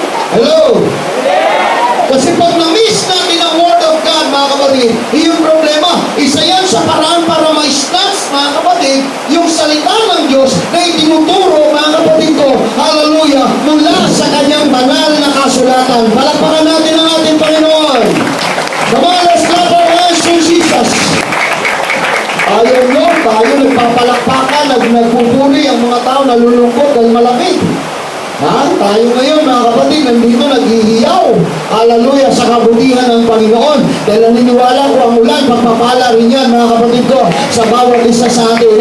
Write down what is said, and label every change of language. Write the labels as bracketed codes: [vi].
[tl] Hello? Kasi pag na-miss natin ang Word of God, mga kapatid, yung problema, isa yan sa paraan para ma-snatch, mga kapatid, yung salita ng Diyos na itinuturo, mga kapatid ko, hallelujah, mula sa kanyang banal na kasulatan. Palakpakan natin ang ating Panginoon. [en] Come on, let's clap our hands to Jesus. [tl] Ayaw nyo, tayo nagpapalakpakan, nagpupuli ang mga tao nalulungkot dahil malamig. Tayo ngayon mga kapatid, nandito naghihiyaw. Hallelujah, sa kabutihan ng Panginoon. Dahil naniniwala ko ang ulan, pagpapala rin yan mga kapatid ko sa bawat isa sa atin.